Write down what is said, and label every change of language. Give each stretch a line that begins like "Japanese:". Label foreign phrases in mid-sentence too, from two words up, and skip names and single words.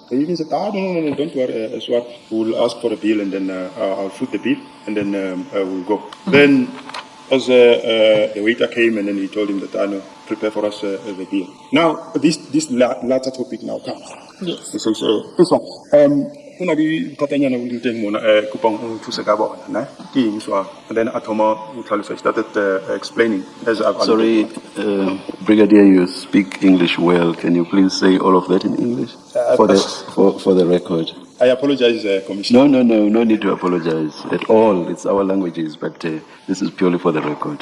English: He even said, no, don't worry, Swart. We'll ask for a bill, and then I'll foot the bill, and then we'll go. Then, as the waiter came, and then he told him that, prepare for us the bill. Now, this latter topic now comes. Yes. He says,
Southern Sotho: ho na le thatanyana o le teng mona kopang o nthuse ka bona ne ke eng
English: so and then Atoma started explaining as I've Sorry, Brigadier, you speak English well. Can you please say all of that in English for the record? I apologize, Commissioner. No need to apologize at all. It's our languages, but this is purely for the record.